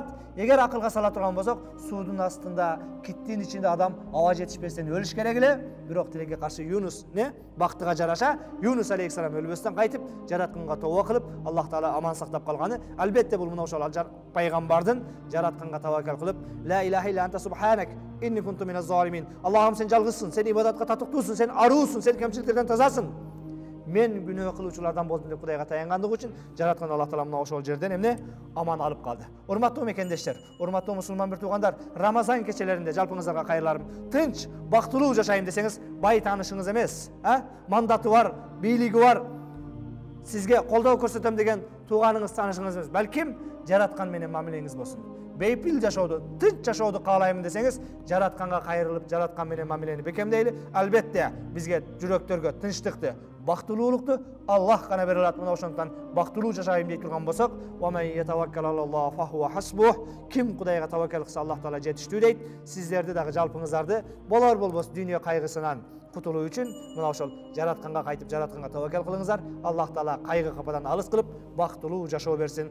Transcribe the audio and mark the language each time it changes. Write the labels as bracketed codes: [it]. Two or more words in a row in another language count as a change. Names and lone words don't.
[ky] Эгер акылга сала турган болсок, суудун астында, киттин ичинде адам аба жетишпестен өлүш керек эле. Бирок тилекке каршы Юнус бактыга жараша Юнус алейхиссалам өлбөстөн кайтып, жаратканга тобо кылып, Аллах Таала аман сактап калганы. Албетте бул мына ошол пайгамбардын жаратканга таваккал кылып, [ar] لا إله إلا أنت سبحانك إني كنت من الظالمين. [ky] Аллахым сен жалгызсың, сен ибадатка татыктуусуң, сен аруусуң, сен кемчиликтерден тазасың. Мен күнөө кылуучулардан болдум деп Кудайга таянгандыгы үчүн жараткан Аллах Таала мына ошол жерден аман алып калды. Урматтуу мекендештер, урматтуу мусулман бир туугандар, Рамазан кечелеринде жалпыңыздарга кайрыларым. Тынч, бактылуу жашайм десеңиз, бай таанышыңыз эмес, мандаты бар, бийлиги бар, сизге колдоо көрсөтөм деген тууганыңыз, таанышыңыз эмес. Балким жараткан менен мамилеңиз болсун. Бейпил жашоодо, тынч жашоодо каалаймын десеңиз, жаратканга кайрылып, жараткан менен мамилени бекемдейли. Албетте бизге жүрөктөргө тынчтыкты, бактылуулукту Аллах гана бере алат. Мына ошондуктан бактылуу жашайм дей турган болсок, [ar] ومن يتوكل على الله فهو حسبه. [ky] Ким Кудайга таваккал кылса, Аллах Таала жетиштүү дейт. Сиздерди дагы жалпыңыздарды болор болбос дүйнө кайгысынан кутулуу үчүн мына ошол жаратканга кайтып, жаратканга таваккал кылыңыздар. Аллах Таала кайгы кападан алыс кылып, бактылуу жашоо берсин.